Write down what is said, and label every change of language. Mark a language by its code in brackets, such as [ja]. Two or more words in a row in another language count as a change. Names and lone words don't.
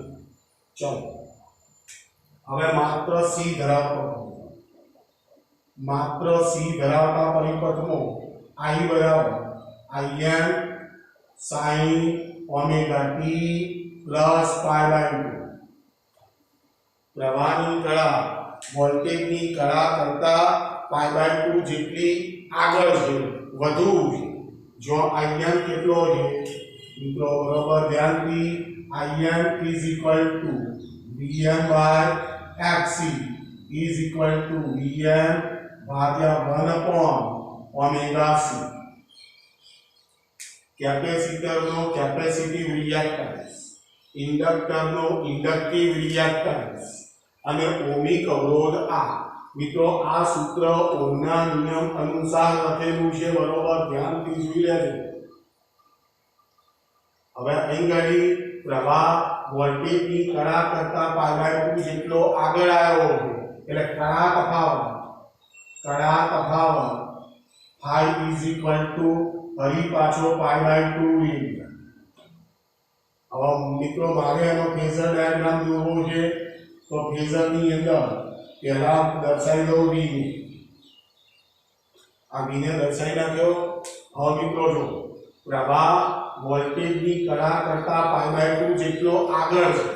[gu] ચલો હવે માત્ર C ધરાવતા પરિપથમાં I બરાબર IN sin ઓમેગા t પ્લસ π/2. પ્રવાહની કળા વોલ્ટેજની કળા કરતા π/2 જેટલી આગળ છે, વધુ છે. જો IN કેટલો છે મિત્રો? બરાબર ધ્યાનથી. [en] IN is equal to Vm/Xc is equal to Vm ભાગ્યા 1/ωc. [gu] કેપેસિટરનો [en] capacitive reactance, [gu] ઇન્ડક્ટરનો [en] inductive reactance [gu] અને ઓહમિક અવરોધ. આ મિત્રો આ સૂત્ર ઓહમના નિયમ અનુસાર લખેલું છે. બરોબર ધ્યાનથી જોઈ લેજો. હવે અહીં ગાડી પ્રવાહ વોલ્ટેજની કળા કરતા π/2 જેટલો આગળ આવ્યો છે, એટલે કળા તફાવત [en] phi is equal to [gu] ફરી પાછો π/2 રેડિયન. હવે મિત્રો મારે એનો [en] phasor diagram [gu] દોરવો છે. તો ફેઝરની અંદર પહેલા દર્શાવી દઉં V ને. આ V ને દર્શાવી નાખ્યો. હવે મિત્રો જો પ્રવાહ વોલ્ટેજની કળા કરતા π/2 જેટલો આગળ છે.